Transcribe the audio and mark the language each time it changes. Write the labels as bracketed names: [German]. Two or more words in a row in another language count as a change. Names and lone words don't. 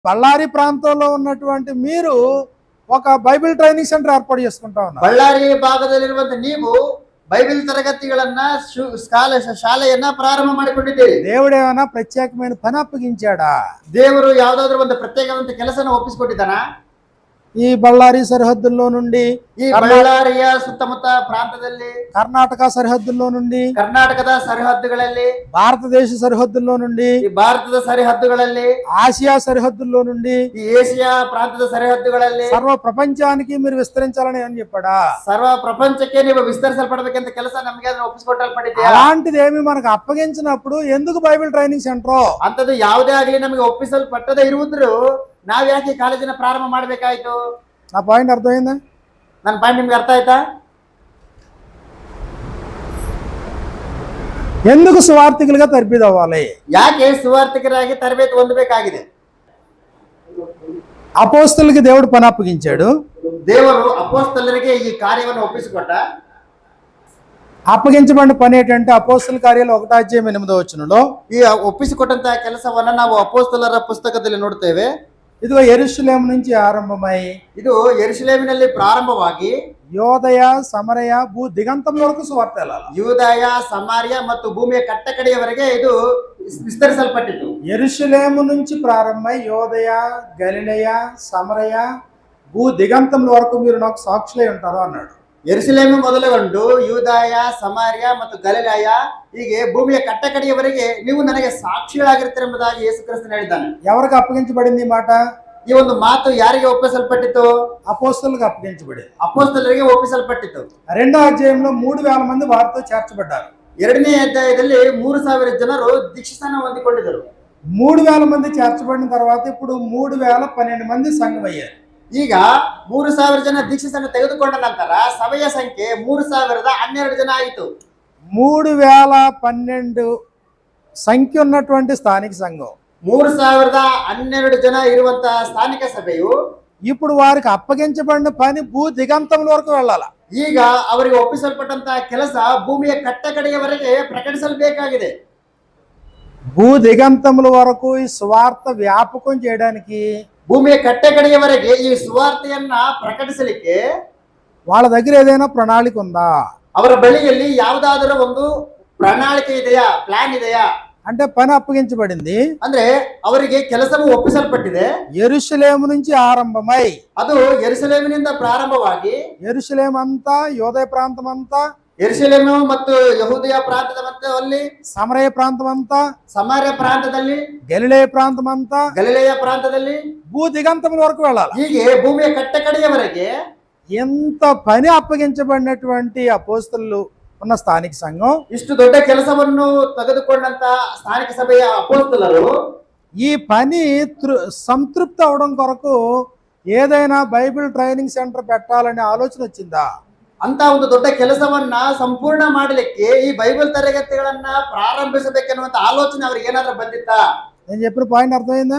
[Telugu] బళ్ళారి ప్రాంతంలో ఉన్నటువంటి మీరు ఒక [English] Bible training center [Telugu] ఏర్పాటు చేసుకుంటా ఉన్నారు. [Kannada] ಬಳ್ಳಾರಿ ಭಾಗದಲ್ಲಿರುವಂತ ನೀವು ಬೈಬಲ್ ತರಗತಿಗಳನ್ನ ಶಾಲೆಯನ್ನ ಪ್ರಾರಂಭ ಮಾಡಿಕೊಂಡಿದ್ದೀರಿ. [Telugu] దేవుడు ఏమైనా ప్రత్యేకమైన పని అప్పగించాడా? [Kannada] ದೇವರು ಯಾವ್ದಾದ್ರು ಒಂದು ಪ್ರತ್ಯೇಕವಂತ ಕೆಲಸನ ಒಪ್ಪಿಸಿಕೊಟ್ಟಿದ್ದಾನ? [Telugu] ఈ బళ్ళారి సరిహద్దుల్లో నుండి, [Kannada] ಈ ಬಳ್ಳಾರಿಯ ಸುತ್ತಮುತ್ತ ಪ್ರಾಂತದಲ್ಲಿ, [Telugu] కర్ణాటక సరిహద్దుల్లో నుండి, [Kannada] ಕರ್ನಾಟಕದ ಸರಿಹದ್ದುಗಳಲ್ಲಿ, [Telugu] భారతదేశ సరిహద్దుల్లో నుండి, [Kannada] ಈ ಭಾರತದ ಸರಿಹದ್ದುಗಳಲ್ಲಿ, [Telugu] ఆసియా సరిహద్దుల్లో నుండి, [Kannada] ಈ ಏಷಿಯಾ ಪ್ರಾಂತದ ಸರಿಹದ್ದುಗಳಲ್ಲಿ [Telugu] సర్వ ప్రపంచానికి మీరు విస్తరించాలని అని చెప్పాడా? [Kannada] ಸರ್ವ ಪ್ರಪಂಚಕ್ಕೆ ನೀವು ವಿಸ್ತರಿಸಲ್ಪಡಬೇಕಂತ ಕೆಲಸ ನಮಗೆ ಅದನ್ನ ಒಪ್ಪಿಸಿಕೊಟ್ಟಲ್ಪಟ್ಟಿದೆ. [Telugu] అలాంటిది ఏమి మనకు అప్పగించినప్పుడు ఎందుకు [English] Bible training center? [Kannada] ಅಂತದ್ದು ಯಾವುದೇ ಆಗಲಿ ನಮಗೆ ಒಪ್ಪಿಸಲ್ಪಟ್ಟದೇ ಇರುವುದ್ರು ನಾವ್ ಯಾಕೆ ಕಾಲೇಜಿನ ಪ್ರಾರಂಭ ಮಾಡ್ಬೇಕಾಯ್ತು? [Telugu] నా పాయింట్ అర్థమైందా? [Kannada] ನನ್ನ ಪಾಯಿಂಟ್ ನಿಮ್ಗೆ ಅರ್ಥ ಆಯ್ತಾ? [Telugu] ఎందుకు సువార్థికులుగా తర్బీదు అవ్వాలి? [Kannada] ಯಾಕೆ ಸುವಾರ್ಥಿಕರಾಗಿ ತರಬೇತಿ ಹೊಂದಬೇಕಾಗಿದೆ? [Telugu] అపోస్తలుకి దేవుడు పని అప్పగించాడు. [Kannada] ದೇವರು ಅಪೊಸ್ತಲರಿಗೆ ಈ ಕಾರ್ಯವನ್ನು ಒಪ್ಪಿಸಿಕೊಟ್ಟ. [Telugu] అప్పగించబడిన పని ఏంటంటే అపోస్తల కార్యాలు 1:8 [Kannada] ಈ ಒಪ್ಪಿಸಿಕೊಟ್ಟಂತಹ ಕೆಲಸವನ್ನ ನಾವು ಅಪೊಸ್ತಲರ ಪುಸ್ತಕದಲ್ಲಿ ನೋಡ್ತೇವೆ. [Telugu] ఇదిగో యెరూషలేము నుంచి ఆరంభమై [Kannada] ಇದು ಯೆರೂಸಲೇಮಿನಲ್ಲಿ ಪ್ರಾರಂಭವಾಗಿ [Telugu] యోదయ సమరయ భూ దిగంతం వరకు సువార్త వెళ్ళాలి. [Kannada] ಯೂದಾಯ, ಸಮಾರ್ಯ ಮತ್ತು ಭೂಮಿಯ ಕಟ್ಟಕಡೆಯವರೆಗೆ ಇದು ವಿಸ್ತರಿಸಲ್ಪಟ್ಟಿತು. [Telugu] యెరూషలేము నుంచి ప్రారంభమై యోదయ, గలిలయ, సమరయ భూ దిగంతం వరకు మీరు నాకు సాక్షులై ఉంటారు అన్నాడు. [Kannada] ಯೆರೂಸಲೇಮು ಮೊದಲುಗೊಂಡು ಯೂದಾಯ, ಸಮಾರ್ಯ ಮತ್ತು ಗಲಿಲಾಯ ಹೀಗೆ ಭೂಮಿಯ ಕಟ್ಟಕಡೆಯವರೆಗೆ ನೀವು ನನಗೆ ಸಾಕ್ಷಿಗಳಾಗಿರ್ತೀರ ಎಂಬುದಾಗಿ ಯೇಸು ಕ್ರಿಸ್ತನು ಹೇಳಿದ್ದಾನೆ. [Telugu] ఎవరికి అప్పగించబడింది ఈ మాట? [Kannada] ಈ ಒಂದು ಮಾತು ಯಾರಿಗೆ ಒಪ್ಪಿಸಲ್ಪಟ್ಟಿತು? [Telugu] అపోస్తలులకు అప్పగించబడింది. [Kannada] ಅಪೊಸ್ತಲರಿಗೆ ಒಪ್ಪಿಸಲ್ಪಟ್ಟಿತು. [Telugu] 2వ అధ్యాయంలో 3000 మంది వారితో చేర్చబడ్డారు. [Kannada] 2ನೇ ಅಧ್ಯಾಯದಲ್ಲಿ 3000 ಜನರು ದೀಕ್ಷಾಸ್ನಾನ ಹೊಂದಿಕೊಂಡಿದ್ದರು. [Telugu] 3000 మంది చేర్చబడిన తర్వాత ఇప్పుడు 3012 మంది సంఘం అయ్యారు. [Kannada] ಈಗ 3000 ಜನ ದೀಕ್ಷಾಸ್ನಾನ ತೆಗೆದುಕೊಂಡ ನಂತರ ಸಭೆಯ ಸಂಖ್ಯೆ 3012 ಜನ ಆಯಿತು. [Telugu] 3012 సంఖ్య ఉన్నటువంటి స్థానిక సంఘం [Kannada] 3012 ಜನ ಇರುವಂತಹ ಸ್ಥಾನಿಕ ಸಭೆಯು [Telugu] ఇప్పుడు వారికి అప్పగించబడిన పని భూ దిగంతముల వరకు వెళ్ళాల. [Kannada] ಈಗ ಅವರಿಗೆ ಒಪ್ಪಿಸಲ್ಪಟ್ಟಂತಹ ಕೆಲಸ ಭೂಮಿಯ ಕಟ್ಟಕಡೆಯವರೆಗೆ ಪ್ರಕಟಿಸಲ್ಬೇಕಾಗಿದೆ. [Telugu] భూ దిగంతముల వరకు ఈ స్వార్థ వ్యాపకం చేయడానికి, [Kannada] ಭೂಮಿಯ ಕಟ್ಟಕಡೆಯವರೆಗೆ ಈ ಸುವಾರ್ತೆಯನ್ನ ಪ್ರಕಟಿಸಲಿಕ್ಕೆ [Telugu] వాళ్ళ దగ్గర ఏదైనా ప్రణాళిక ఉందా? [Kannada] ಅವರ ಬಳಿಯಲ್ಲಿ ಯಾವುದಾದರೂ ಒಂದು ಪ್ರಣಾಳಿಕೆ ಇದೆಯಾ, ಪ್ಲಾನ್ ಇದೆಯಾ? [Telugu] అంటే పని అప్పగించబడింది, [Kannada] ಅಂದ್ರೆ ಅವರಿಗೆ ಕೆಲಸವು ಒಪ್ಪಿಸಲ್ಪಟ್ಟಿದೆ. [Telugu] యెరూషలేము నుంచి ఆరంభమై [Kannada] ಅದು ಯೆರೂಸಲೇಮಿನಿಂದ ಪ್ರಾರಂಭವಾಗಿ [Telugu] యెరూషలేము అంతా, యోదయ ప్రాంతం అంతా, [Kannada] ಯೆರೂಸಲೇಮು ಮತ್ತು ಯಹೂದಿಯ ಪ್ರಾಂತದ ಮಧ್ಯದಲ್ಲಿ, [Telugu] సమరయ ప్రాంతం అంతా, [Kannada] ಸಮಾರ್ಯ ಪ್ರಾಂತದಲ್ಲಿ, [Telugu] గలిలయ ప్రాంతం అంతా, [Kannada] ಗಲಿಲಯ ಪ್ರಾಂತದಲ್ಲಿ [Telugu] భూ దిగంతముల వరకు వెళ్ళాలి. [Kannada] ಹೀಗೆ ಭೂಮಿಯ ಕಟ್ಟಕಡೆಯವರೆಗೆ [Telugu] ఎంత పని అప్పగించబడినటువంటి అపోస్తలు ఉన్న స్థానిక సంఘం, [Kannada] ಇಷ್ಟು ದೊಡ್ಡ ಕೆಲಸವನ್ನು ತೆಗೆದುಕೊಂಡಂತ ಸ್ಥಾನಿಕ ಸಭೆಯ ಅಪೊಸ್ತಲರು [Telugu] ఈ పని సంతృప్తి అవడం కొరకు ఏదైనా [English] Bible training center [Telugu] పెట్టాలనే ఆలోచన వచ్చిందా? [Kannada] ಅಂತ ಒಂದು ದೊಡ್ಡ ಕೆಲಸವನ್ನ ಸಂಪೂರ್ಣ ಮಾಡಲಿಕ್ಕೆ ಈ ಬೈಬಲ್ ತರಗತಿಗಳನ್ನ ಪ್ರಾರಂಭಿಸಬೇಕೆನ್ನುವಂತ ಆಲೋಚನೆ ಅವ್ರಿಗೆ ಏನಾದ್ರೂ ಬಂದಿತ್ತಾ? [Telugu] నేను చెప్పిన పాయింట్ అర్థమైందా?